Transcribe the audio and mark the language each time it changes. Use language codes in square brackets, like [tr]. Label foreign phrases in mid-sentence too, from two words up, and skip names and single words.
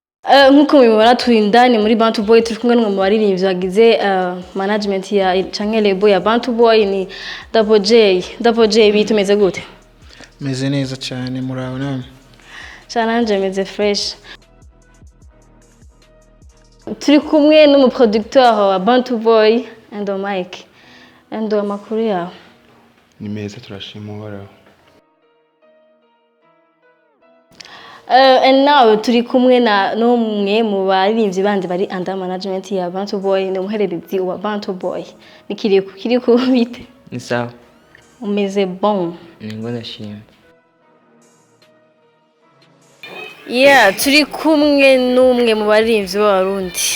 [rn] Nkuko mubibona turi indani muri Bantu Boy turi kumwe n'umwe mu baririmbyi bagize management ya canke label ya Bantu Boy ni Double J. Double J bitumeze gute? Meze neza cyane murabona. Chananje meze fresh. Turi kumwe n'umuproducteur wa Bantu Boy and Mike. And amakuru yawe. Ni meza turashima uhoraho. And now turi kumwe na n'umwe mu baririmbyi bandi bari [en] under management [rn] ya Bantu Boy ni umuhererezi wa Bantu Boy. Nikiriko bite? Ni sawa. Umeze bon. Ningo ndashima. Yeah, turi kumwe n'umwe mu baririmbyi b'Abarundi.